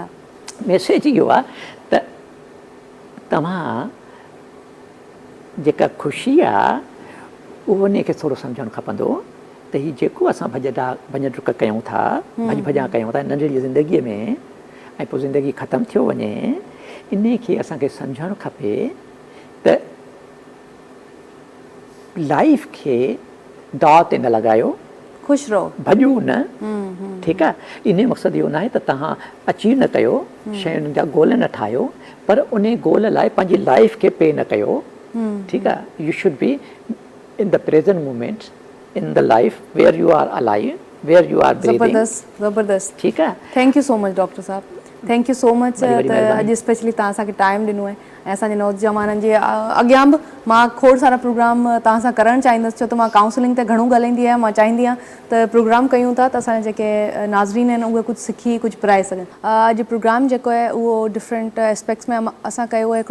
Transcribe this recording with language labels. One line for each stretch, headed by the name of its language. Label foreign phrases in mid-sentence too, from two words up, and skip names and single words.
Sindhi: मैसेज इहो आहे त तव्हां जेका ख़ुशी आहे उहो उनखे थोरो सम्झणु खपंदो त हीउ जेको असां भॼ डुक कयूं था, भॼा कयूं था नंढड़ी ज़िंदगीअ में, ऐं पोइ ज़िंदगी ख़तमु थियो वञे, इन खे असांखे सम्झणु खपे त लाइफ खे दाव ते न लॻायो, ख़ुशि रहो, भॼो न। ठीकु आहे, इन मक़सदु इहो न आहे त तव्हां अचीव न कयो, शयुनि जा गोल न ठाहियो, पर उन गोल लाइ पंहिंजी लाइफ खे पे न कयो। ठीकु आहे,
English: You should be in the present moment, in the life where you are alive, where you are breathing.
Sindhi: ज़बरदस्त। ठीकु आहे,
English: Thank you so much डॉक्टर साहब, Thank you so much.
Sindhi: त अॼु स्पेशली तव्हां असांखे टाइम ॾिनो आहे, ऐं असांजे नौजवाननि जे अॻियां बि मां खोड़ सारा प्रोग्राम तव्हां सां करणु चाहींदसि, छो त मां काउंसलिंग ते घणो ॻाल्हाईंदी आहियां। मां चाहींदी आहियां त प्रोग्राम कयूं था त असांजे जेके नाज़रीन आहिनि उहे कुझु सिखी कुझु पिराए सघनि। अॼु प्रोग्राम जेको आहे उहो
English: different aspects
Sindhi: में असां कयो आहे।